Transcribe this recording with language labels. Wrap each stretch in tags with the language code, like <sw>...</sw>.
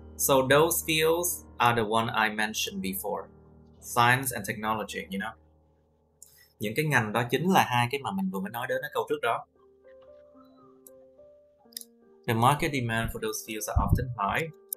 <en>So those fields are the one I mentioned before. Science and technology, you know.</en> <vi>Những cái ngành đó chính là hai cái mà mình vừa mới nói đến ở câu trước đó.</vi> <en>The market demand for those fields are often high.</en>